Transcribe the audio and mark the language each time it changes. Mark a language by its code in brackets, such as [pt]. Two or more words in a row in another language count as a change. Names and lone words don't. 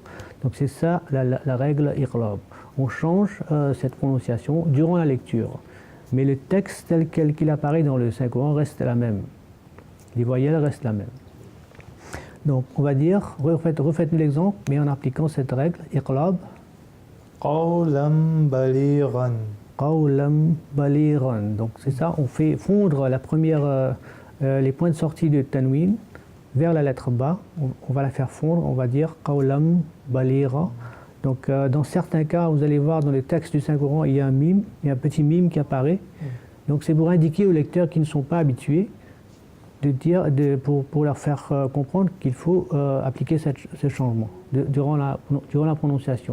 [fr] Donc c'est ça la règle iqlab. On change cette prononciation durant la lecture. Mais le texte tel qu'il apparaît dans le Saint-Coran reste la même. Les voyelles restent la même. Donc on va dire, refaites-nous l'exemple, mais en appliquant cette règle, iqlab, [ar] قولاً بليغاً. قولاً بليغاً. [fr] Donc c'est ça, on fait fondre la première, les points de sortie de tanwin vers la lettre ba. On va la faire fondre, on va dire [ar] قولاً بليغا. [fr] Donc dans certains cas, vous allez voir dans les textes du Saint-Coran, il y a un mime, il y a un petit mime qui apparaît. Donc c'est pour indiquer aux lecteurs qui ne sont pas habitués, pour leur faire comprendre qu'il faut appliquer ce changement durant la prononciation.